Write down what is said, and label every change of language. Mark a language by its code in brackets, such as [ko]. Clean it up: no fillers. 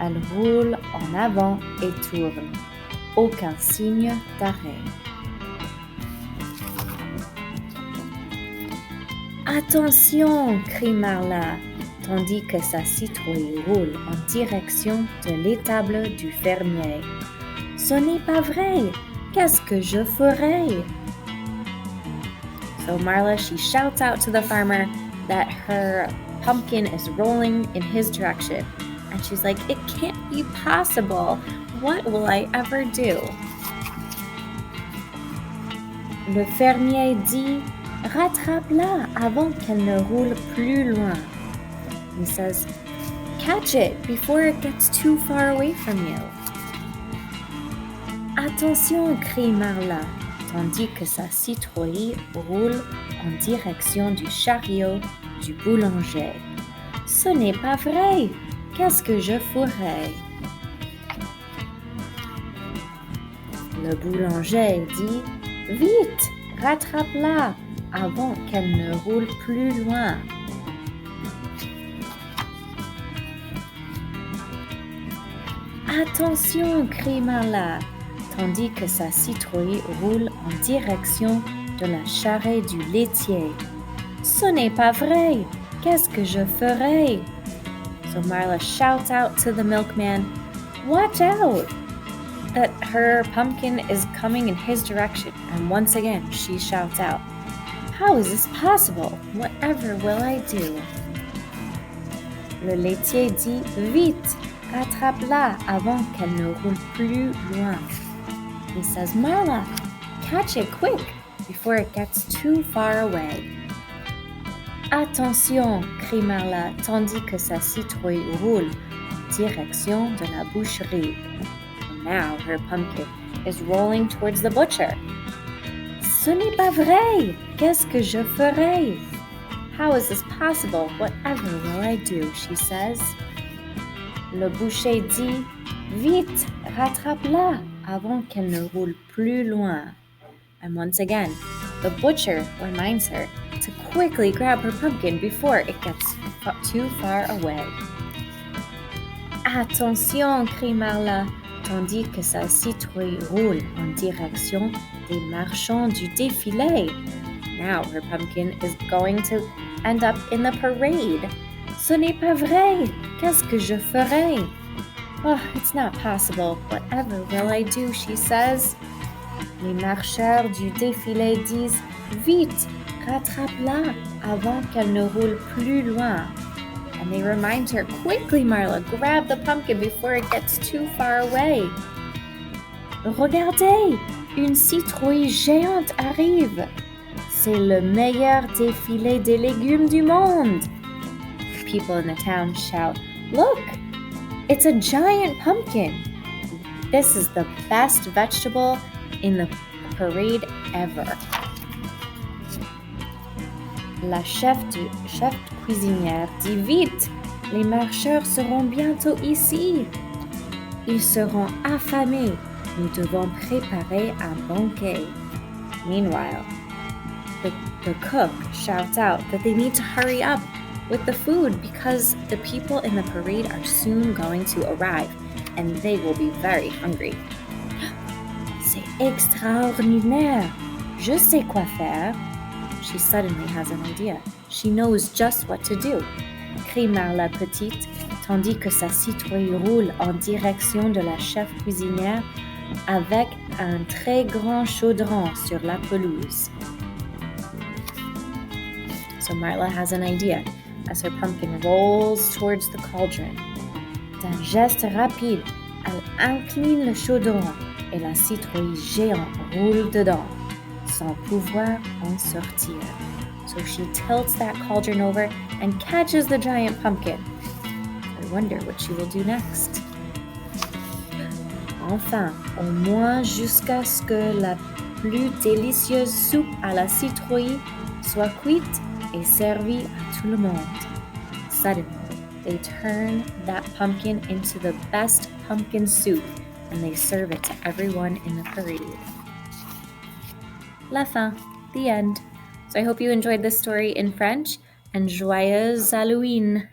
[fr] Elle roule en avant et tourne. Aucun signe d'arrêt. « Attention !» crie Marla, tandis que sa citrouille roule en direction de l'étable du fermier. « Ce n'est pas vrai! Qu'est-ce que je ferai? [en] » So Marla, she shouts out to the farmer that her pumpkin is rolling in his direction. And she's like, it can't be possible. What will I ever do? [fr] Le fermier dit, rattrape-la avant qu'elle ne roule plus loin. [en] He says, catch it before it gets too far away from you. [fr] Attention, crie Marla, tandis que sa citrouille roule en direction du chariot du boulanger. Ce n'est pas vrai. Qu'est-ce que je ferai? Le boulanger dit, vite, rattrape-la avant qu'elle ne roule plus loin. Attention, crie Marla, tandis que sa citrouille roule en direction de la charrette du laitier. Ce n'est pas vrai. Qu'est-ce que je ferai? [en] So Marla shouts out to the milkman, watch out! That her pumpkin is coming in his direction. And once again, she shouts out, how is this possible? Whatever will I do? [fr] Le laitier dit, vite, rattrape-la avant qu'elle ne roule plus loin. [en] He says, Marla, catch it quick before it gets too far away. [fr] Attention, crie Marla, tandis que sa citrouille roule en direction de la boucherie. [en] And now her pumpkin is rolling towards the butcher. [fr] Ce n'est pas vrai! Qu'est-ce que je ferai? [en] How is this possible? Whatever will I do? She says. [fr] Le boucher dit, vite, rattrape-la avant qu'elle ne roule plus loin. [en] And once again, the butcher reminds her to quickly grab her pumpkin before it gets too far away. [fr] Attention, crie Marla, tandis que sa citrouille roule en direction des marchands du défilé. [en] Now her pumpkin is going to end up in the parade. [fr] Ce n'est pas vrai. Qu'est-ce que je ferai? [en] Oh, it's not possible. Whatever will I do? She says. [fr] Les marcheurs du défilé disent, vite, rattrape-la avant qu'elle ne roule plus loin. [en] And they remind her, quickly, Marla, grab the pumpkin before it gets too far away. [fr] Regardez, une citrouille géante arrive. C'est le meilleur défilé des légumes du monde. [en] People in the town shout, look, it's a giant pumpkin. This is the best vegetable in the parade ever. [fr] La chef cuisinière dit vite, les marcheurs seront bientôt ici. Ils seront affamés. Nous devons préparer un banquet. [en] Meanwhile, the cook shouts out that they need to hurry up with the food because the people in the parade are soon going to arrive and they will be very hungry. [fr] C'est extraordinaire. Je sais quoi faire. [en] She suddenly has an idea. She knows just what to do. [fr] Crie Marla petite, tandis que sa citrouille roule en direction de la chef cuisinière avec un très grand chaudron sur la pelouse. [en] So Marla has an idea as her pumpkin rolls towards the cauldron. [fr] D'un geste rapide, elle incline le chaudron et la citrouille géante roule dedans, sans pouvoir en sortir. [en] So she tilts that cauldron over and catches the giant pumpkin. I wonder what she will do next. [fr] Enfin, au moins jusqu'à ce que la plus délicieuse soupe à la citrouille soit cuite et servie à tout le monde. [en] Suddenly, they turn that pumpkin into the best pumpkin soup and they serve it to everyone in the parade. [fr] La fin. [en] The end. So I hope you enjoyed this story in French, and [fr] joyeux Halloween.